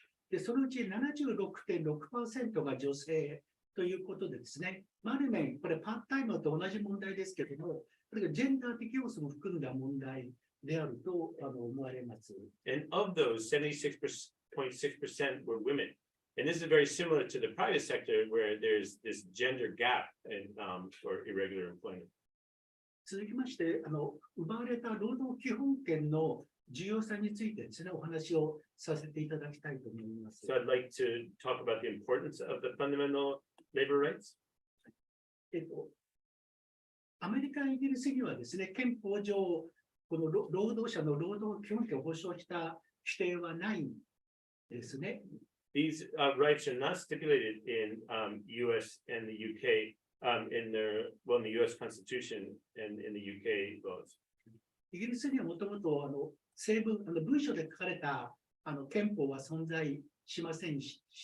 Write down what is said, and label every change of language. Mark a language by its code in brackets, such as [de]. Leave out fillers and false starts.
[ja] で、そのうち 76.6% が女性ということでですね、ある面、これパートタイマーと同じ問題ですけれども、これがジェンダー的要素も含んだ問題であると思われます。 [en] And of those, 76.6% were women. And this is very similar to the private sector where there's this gender gap for irregular employment. [ja] 続きまして、奪われた労働基本権の重要さについてですね、お話をさせていただきたいと思います。 [en] So I'd like to talk about the importance of the fundamental labor rights. [ja] アメリカ、イギリスにはですね、憲法上、この労働者の労働基本権を保障した規定はないんですね。 [en] These rights are not stipulated in US and the UK in the US Constitution and in the UK laws. [ja] イギリスにはもともと文書で書かれた憲法は存在しませんし、